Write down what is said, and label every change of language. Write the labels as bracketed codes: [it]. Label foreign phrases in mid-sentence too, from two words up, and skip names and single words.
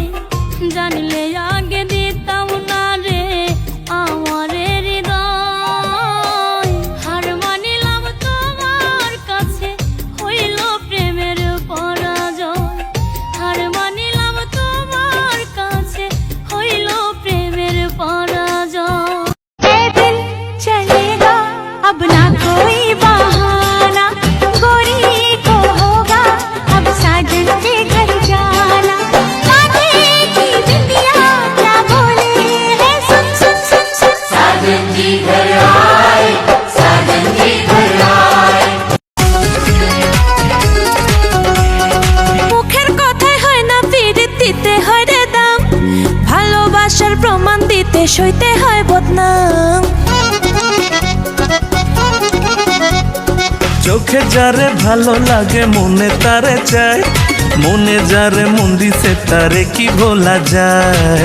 [bn] জানলে আগে দিতাম না রে আমার হৃদয়। হার মানিলাম তোমার কাছে, হইল প্রেমের পরাজয়। হার মানিলাম তোমার কাছে, হইল প্রেমের পরাজয়। [hi] चलेगा अब ना कोई बहाना, गोरी को होगा अब साजन के घर जाना। कांधे की बिंदिया क्या बोले है, सुन सुन सुन सुन। साजन जी घर आए, साजन जी घर आए। [bn] মুখের কথায় হয় না ফিরে দিতে হয় রে দাম, ভালোবাসার প্রমাণ দিতে সইতে হয় বদনাম। চোখে যারে ভালো লাগে মনে তারে চায়, মনে যারে মন দিছে তারে কি ভোলা যায়।